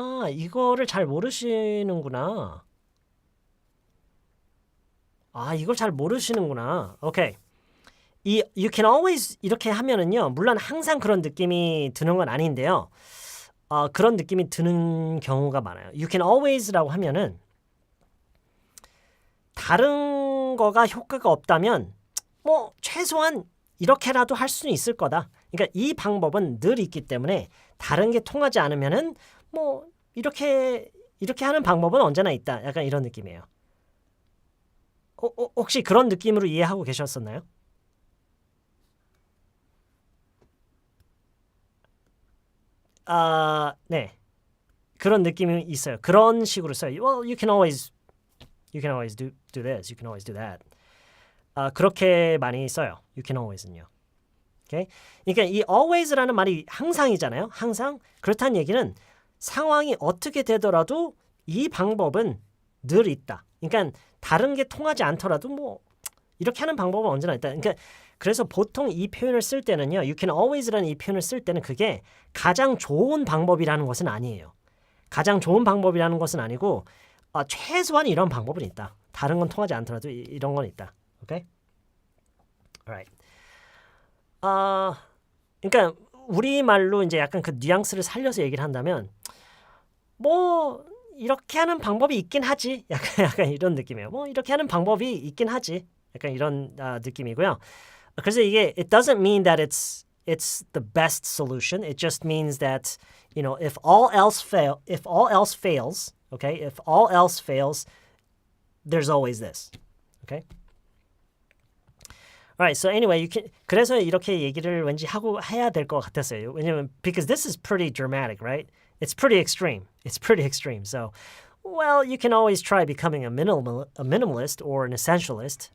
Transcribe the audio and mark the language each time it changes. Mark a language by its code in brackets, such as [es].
[ko] 이거를 잘 모르시는구나. 이걸 잘 모르시는구나. 오케이. 이 you can always 이렇게 하면은요. 물론 항상 그런 느낌이 드는 건 아닌데요. 그런 느낌이 드는 경우가 많아요. You can always라고 하면은 다른 거가 효과가 없다면 뭐 최소한 이렇게라도 할 수는 있을 거다. 그러니까 이 방법은 늘 있기 때문에 다른 게 통하지 않으면은 뭐 이렇게 하는 방법은 언제나 있다. 약간 이런 느낌이에요. 혹시 그런 느낌으로 이해하고 계셨었나요? 네. 그런 느낌이 있어요. 그런 식으로 써요. [en] Well, you can always do this. You can always do that. [ko] 그렇게 많이 써요. You can always는요. [en] Okay? [ko] 그러니까 이 always라는 말이 항상이잖아요. 항상. 그렇다는 얘기는 상황이 어떻게 되더라도 이 방법은 늘 있다. 그러니까 다른 게 통하지 않더라도 뭐 이렇게 하는 방법은 언제나 있다. 그러니까 그래서 보통 이 표현을 쓸 때는요. You can always라는 이 표현을 쓸 때는 그게 가장 좋은 방법이라는 것은 아니에요. 가장 좋은 방법이라는 것은 아니고 최소한 이런 방법은 있다. 다른 건 통하지 않더라도 이런 건 있다. [en] 오케이? Alright. [ko] 그러니까 우리말로 이제 약간 그 뉘앙스를 살려서 얘기를 한다면 뭐 이렇게 하는 방법이 있긴 하지. 약간 이런 느낌이에요. 뭐 이렇게 하는 방법이 있긴 하지. 약간 이런 느낌이고요. 그래서 이게 [en] it doesn't mean that it's the best solution. It just means that if all else fails, okay? If all else fails, there's always this. Okay? Alright, so anyway, [ko] 그래서 이렇게 얘기를 왠지 하고 해야 될 것 같았어요. 왜냐면 because this is pretty dramatic, right? It's pretty extreme. It's pretty extreme. So, well, you can always try becoming a minimalist or an essentialist.